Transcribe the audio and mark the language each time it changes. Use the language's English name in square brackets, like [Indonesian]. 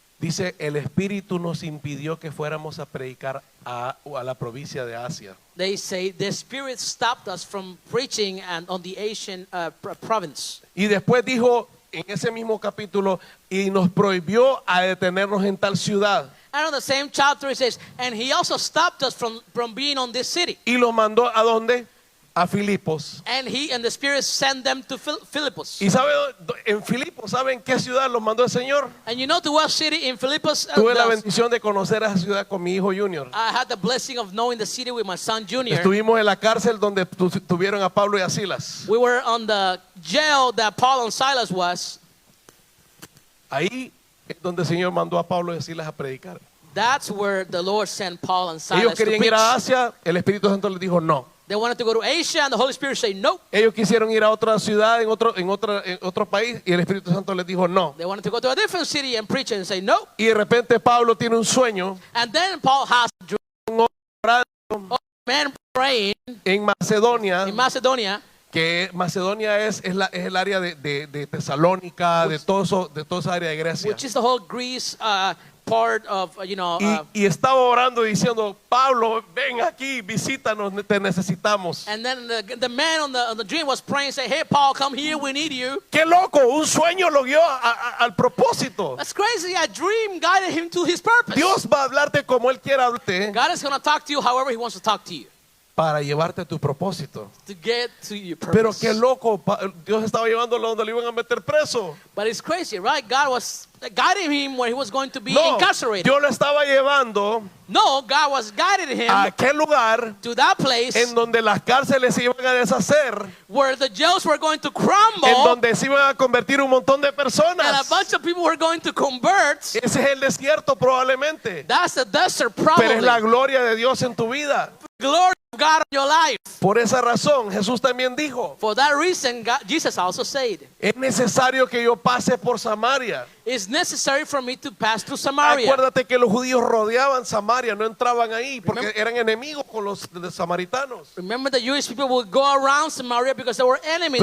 [Spanish] dice, el Espíritu nos impidió que fuéramos a predicar a la provincia de Asia. [English] they say the Spirit stopped us from preaching and on the Asian province. [Spanish] Y después dijo en ese mismo capítulo, y nos prohibió a detenernos en tal ciudad. [English] And on the same chapter it says, and he also stopped us from being on this city. [Spanish] Y los mandó ¿a dónde? A Filipos. [English] And he and the Spirit sent them to Philippus. [Spanish] Y en Filipos, ¿saben qué ciudad los mandó el Señor? [English] And you know to what city in Philippus? [Spanish] Tuve la bendición de conocer a esa ciudad con mi hijo Junior. [English] I had the blessing of knowing the city with my son Junior. [Spanish] Estuvimos en la cárcel donde tuvieron a Pablo y a Silas. [English] We were on the jail that Paul and Silas was. [Spanish] Ahí es donde el Señor mandó a Pablo y a Silas a predicar. [English] That's where the Lord sent Paul and Silas [Spanish] Ellos [English] to [Spanish] querían [English] preach. [Spanish] ir a Asia, el Espíritu Santo les dijo no. [English] They wanted to go to Asia and the Holy Spirit said no. [Spanish] Ellos quisieron ir a otra ciudad, en otro país, y el Espíritu Santo les dijo no. [English] They wanted to go to a different city and preach and say no. [Spanish] Y de repente Pablo tiene un sueño [English] And then Paul has a dream. [Spanish] orando [English] Man praying [Spanish] en Macedonia, [English] in Macedonia, [Spanish] que Macedonia es el área de Tesalónica, de toda esa área de Grecia. [English] which is the whole Greece part of, [Spanish] Y estaba orando diciendo, Pablo, ven aquí, visítanos, te necesitamos. [English] and then the man on the dream was praying, say, hey, Paul, come here, we need you. [Spanish] ¡Qué loco! Un sueño lo guió al propósito. [English] That's crazy. A dream guided him to his purpose. [Spanish] Dios va a hablarte como Él quiera hablarte [English] God is going to talk to you however he wants to talk to you [Spanish] para llevarte a tu propósito. [English] to get to your purpose. [Spanish] Pero qué loco, Dios estaba llevándolo donde lo iban a meter preso. [English] But it's crazy, right? God was guiding him where he was going to be [Spanish] No, [English] incarcerated. [Spanish] Dios lo estaba llevando [English] No, God was guiding him [Spanish] a aquel lugar [English] to that place [Spanish] en donde las cárceles se iban a deshacer, [English] where the jails were going to crumble [Spanish] en donde se iban a convertir un montón de [English] and a [Spanish] personas. [English] bunch of people were going to convert. [Spanish] Ese es el desierto probablemente, [English] That's the desert [Spanish] pero es la [English] probably. [Spanish] gloria de Dios en tu vida. [English] Glory of God in your life. [Spanish] Por esa razón Jesús también dijo, [English] For that reason, Jesus also said, [Spanish] es necesario que yo pase por Samaria. [English] it's necessary for me to pass through Samaria. [Spanish] Acuérdate que los judíos rodeaban Samaria, no entraban ahí porque eran enemigos con los samaritanos. [English] Remember, the Jewish people would go around Samaria because they were enemies